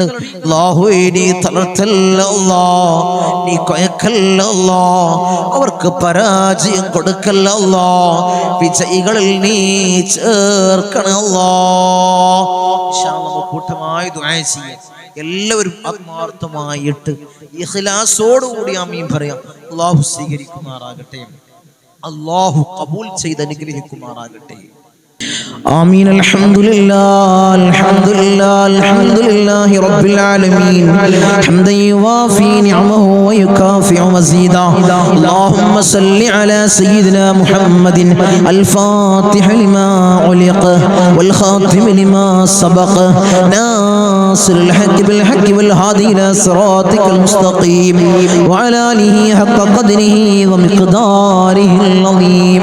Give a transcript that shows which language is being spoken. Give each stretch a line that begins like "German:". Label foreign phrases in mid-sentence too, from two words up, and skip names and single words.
Malayalam: അല്ലാഹുവേ നീ തളർത്തല്ല അല്ലാഹ്, നീ കൊയക്കല്ല അല്ലാഹ്, അവർക്ക് പരാജയം കൊടുക്കല്ല അല്ലാഹ്, വിജയികളിൽ നീ ചേർക്കണം അല്ലാഹ്.
Arabic: إن شاء الله
Malayalam: നമുക്ക് കൂട്ടമായി ദുആ ചെയ്യാം. എല്ലാവരും ആത്മാർത്ഥമായിട്ട് ഇഖ്ലാസോടുകൂടി ആമീൻ പറയാം. അല്ലാഹു സ്വീകരിക്കുമാറാകട്ടെ, അല്ലാഹു ഖബൂൽ ചെയ്ത് അനുഗ്രഹിക്കുമാറാകട്ടെ.
Arabic: آمين. الحمد لله الحمد لله الحمد لله رب العالمين حمدا يوافي نعمه ويكافئ مزيدا. اللهم صل على سيدنا محمد الفاتح لما علق والخاتم لما سبق ناصر الحق بالحق والهادي إلى صراطك المستقيم وعلى آله حق قدره ومقداره العظيم.